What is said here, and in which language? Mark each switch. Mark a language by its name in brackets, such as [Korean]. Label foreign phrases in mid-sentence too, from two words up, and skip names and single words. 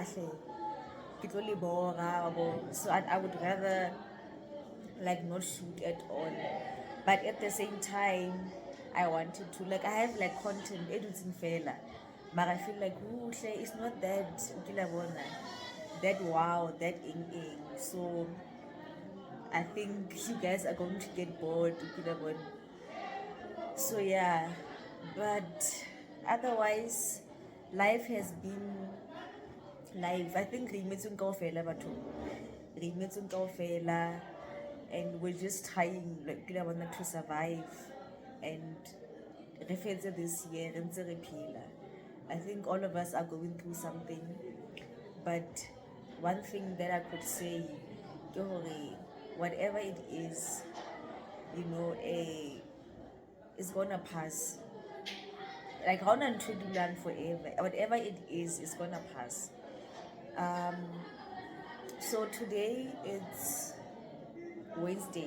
[English] So I would rather like not shoot at all, but at the same time I wanted to like I have like content editing failure, but I feel like it's not that that wow that in so I think you guys are going to get bored. So yeah, but otherwise life has been live. I think [Southern Sotho] re imetsweng kaofela batho re imetsweng kaofela, [English] and we're just trying like to survive and [Southern Sotho] re fetse [English] this year [Southern Sotho] re ntse re phela. [English] I think all of us are going through something, but one thing that I could say [Southern Sotho] ke hore [English] whatever it is, is gonna pass. Like how to do learn forever, whatever it is gonna pass. So today it's Wednesday.